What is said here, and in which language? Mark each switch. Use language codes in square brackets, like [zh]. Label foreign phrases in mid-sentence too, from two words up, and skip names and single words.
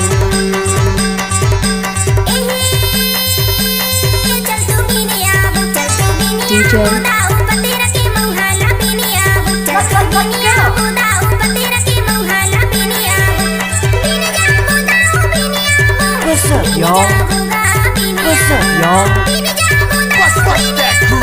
[hne] चल तो बिनिया बो, चल तो बिनिया बो दाऊ पतेरा के महुआला बिनिया बो, चल तो बिनिया बो दाऊ पतेरा के महुआला बिनिया बो, बिन जाबो दाऊ बिनिया बो, [en] What's up, y'all? What's up, y'all? What's that crew?